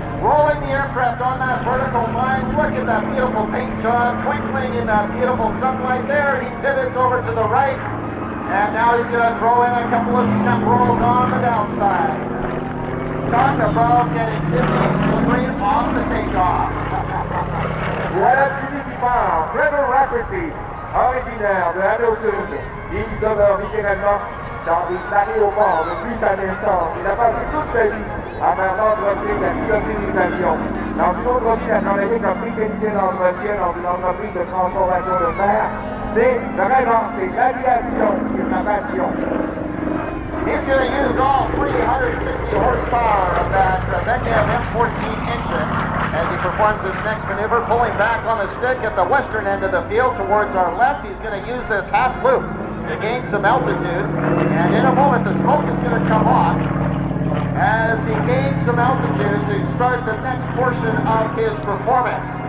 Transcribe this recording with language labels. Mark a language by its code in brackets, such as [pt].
[en] Rolling the aircraft on that vertical line. Look at that beautiful paint job twinkling in that beautiful sunlight there. He pivots over to the right, and now he's going to throw in a couple of step rolls on the downside. Talk about getting dizzy delivering off the takeoff. [fr] Voilà Philippe qui part. Trevor Rafferty, originaire de la Nautilus. Il demeure littéralement dans des aéroports depuis sa naissance. Il a passé toute sa vie à faire l'entretien de la pilotisation. Dans une autre vie, il a travaillé comme mécanicien d'entretien dans une entreprise de transformation de fer. Mais vraiment, c'est l'aviation qui est sa passion. [en] He's going to use all 360 horsepower of that Videography M14 engine as he performs this next maneuver, pulling back on the stick at the western end of the field towards our left. He's going to use this half loop to gain some altitude, and in a moment the smoke is going to come off as he gains some altitude to start the next portion of his performance.